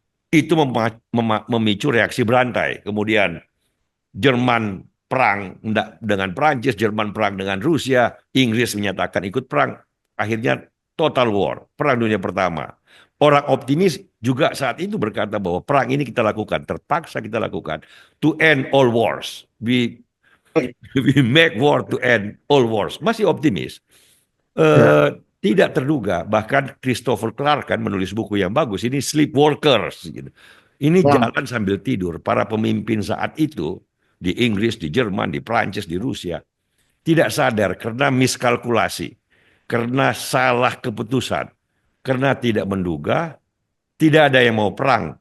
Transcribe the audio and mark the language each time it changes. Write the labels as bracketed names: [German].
[Indonesian] Itu memicu reaksi berantai. Kemudian Jerman perang dengan Prancis, Jerman perang dengan Rusia, Inggris menyatakan ikut perang. Akhirnya total war, perang dunia pertama. Orang optimis juga saat itu berkata bahwa perang ini kita lakukan, terpaksa kita lakukan [English] to end all wars. We make war to end all wars. [Indonesian] Masih optimis. Ya, Tidak terduga, bahkan Christopher Clark kan menulis buku yang bagus. Ini Sleepwalkers. Gitu. Ini ya. jalan sambil tidur. Para pemimpin saat itu di Inggris, di Jerman, di Prancis, di Rusia tidak sadar karena miskalkulasi, karena salah keputusan, karena tidak menduga, tidak ada yang mau perang.